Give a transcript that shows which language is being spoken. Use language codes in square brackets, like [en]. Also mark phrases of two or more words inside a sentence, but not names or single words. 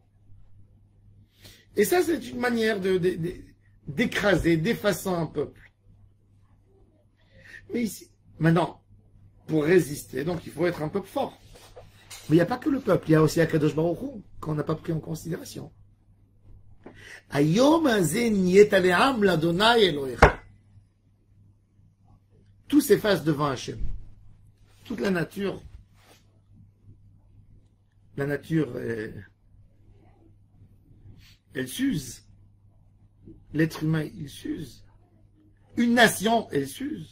[fr] Et ça, c'est une manière d'écraser, d'effacer un peuple. Mais ici, maintenant, pour résister, donc il faut être un peuple fort. Mais il n'y a pas que le peuple, il y a aussi Akadosh Baruch Hu, qu'on n'a pas pris en considération. [he] היום הזה את עליהם לה' אלוהיך. [fr] Tout s'efface devant Hachem. Toute la nature, elle s'use. L'être humain, il s'use. Une nation, elle s'use.